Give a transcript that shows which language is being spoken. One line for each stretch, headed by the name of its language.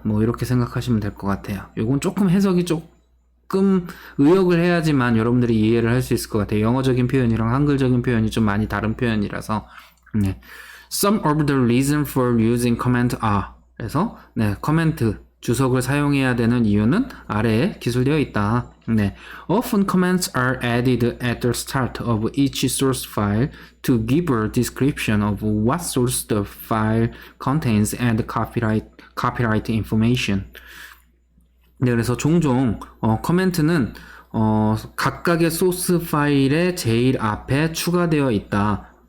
Korean: 뭐 이렇게 생각하시면 될 것 같아요. 이건 조금 해석이 조금 의역을 해야지만 여러분들이 이해를 할 수 있을 것 같아요. 영어적인 표현이랑 한글적인 표현이 좀 많이 다른 표현이라서.
English: 네. Some of the reasons for using comment are.
Korean: 그래서 네, 코멘트 주석을 사용해야 되는 이유는 아래에 기술되어 있다. 네.
English: Often comments are added at the start of each source file to give a description of what source the file contains and copyright information.
Korean: 네, 그래서 종종 커멘트는 각각의 소스 파일의 제일 앞에 추가되어 있다.